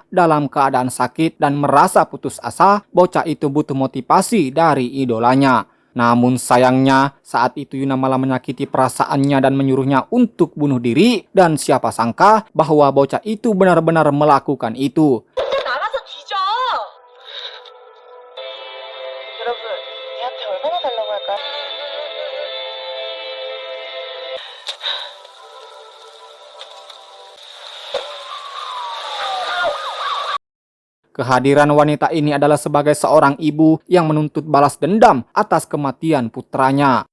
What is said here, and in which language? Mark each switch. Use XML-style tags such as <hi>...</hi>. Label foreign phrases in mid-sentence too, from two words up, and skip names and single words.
<id>Dalam keadaan sakit dan merasa putus asa, bocah itu butuh motivasi dari idolanya. Namun sayangnya, saat itu Yuna malah menyakiti perasaannya dan menyuruhnya untuk bunuh diri. Dan siapa sangka bahwa bocah itu benar-benar melakukan itu.</id> <ko>혼자 나가서 뒤져. 여러분, 얘한테 얼마나 달라고 할까요?</ko> <id>Kehadiran wanita ini adalah sebagai seorang ibu yang menuntut balas dendam atas kematian putranya.</id>